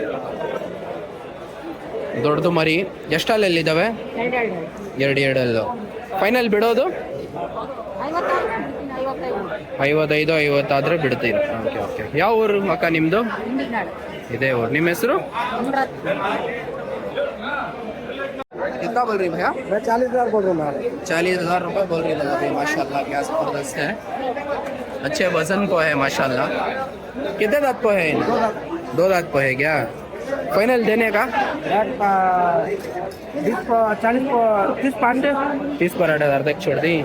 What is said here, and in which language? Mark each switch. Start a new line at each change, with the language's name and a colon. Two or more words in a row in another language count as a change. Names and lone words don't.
Kannada: ದೊಡ್ಡದು ಮರಿ. ಎಷ್ಟಲ್ಲಿದ್ದಾವೆ? 2 ಫೈನಲ್ ಬಿಡೋದು 55 ಆದ್ರೆ ಬಿಡ್ತೀರಿ.
English: okay okay.
Kannada: ಯಾವ ಊರು ಅಕ್ಕ ನಿಮ್ಮದು? ಇದೇ ಊರು. ನಿಮ್ಮ ಹೆಸರು?
Hindi: कितना बोल रही भैया? 40,000 बोल रहा हूँ. 40,000 रुपये बोल रही है माशाल्लाह. क्या जबरदस्त है, अच्छे वजन को है माशाल्लाह. कितने दांत को है? 2 दांत को है क्या? फाइनल देने का 30 पर 8,000 तक छोड़ दी.